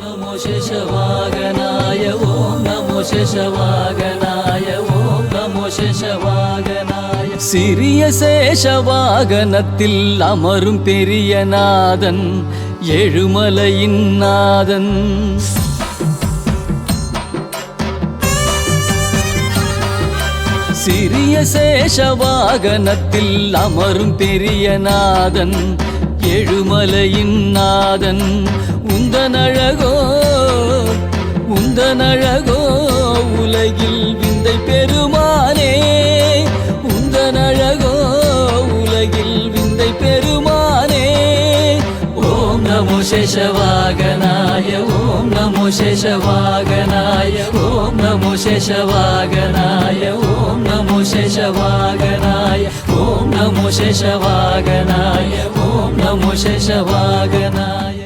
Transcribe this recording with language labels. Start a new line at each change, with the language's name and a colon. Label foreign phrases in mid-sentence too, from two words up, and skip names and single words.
Sanskrit: शेषवागनाय ओम नमो शेषवागनाय ओम नमो शेषवागनाय
Tamil: சிறிய சேஷவாகனத்தில் அமரும் பெரிய நாதன் ஏழுமலையின் நாதன் சிறிய சேஷவாகனத்தில் அமரும் பெரிய நாதன் ஏழுமலையின் நாதன் உந்தனழகோ உலகில் விந்தை பெருமானே உந்தனழகோ உலகில் விந்தை பெருமானே
Sanskrit: ओम नमो शेषवागनाय ओम नमो शेषवागनाय ओम नमो शेषवागनाय ओम नमो शेषवागनाय ओम नमो शेषवागनाय ओम नमो शेषवागनाय